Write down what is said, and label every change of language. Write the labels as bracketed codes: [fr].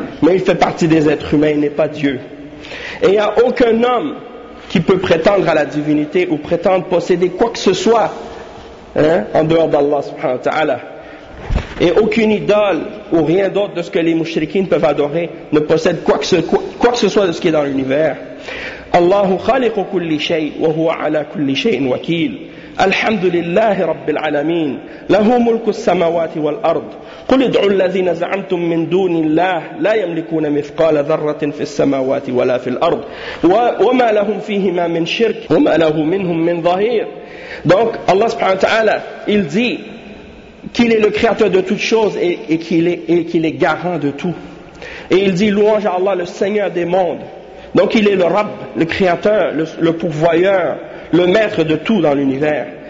[fr] Mais il fait partie des êtres humains, il n'est pas Dieu. Et il n'y a aucun homme qui peut prétendre à la divinité ou prétendre posséder quoi que ce soit, hein, en dehors d'Allah subhanahu wa ta'ala. Et aucune idole ou rien d'autre de ce que les mushrikines peuvent adorer ne possède quoi que ce soit de ce qui est dans l'univers. [ar] الله خالق كل شيء وهو على كل شيء وكيل الحمد لله رب العالمين له ملك السماوات والأرض قل ادعوا الذين زعمتم من دون الله لا يملكون مثقال ذرة في السماوات ولا في الأرض وما لهم فيهما من شرك وما له منهم من ظهير. [fr] Donc Allah subhanahu wa ta'ala, il dit qu'il est le créateur de toutes choses et qu'il est garant de tout. Et il dit: louange à Allah, le Seigneur des mondes. Donc il est le Rab, le Créateur, le Pourvoyeur, le Maître de tout dans l'univers.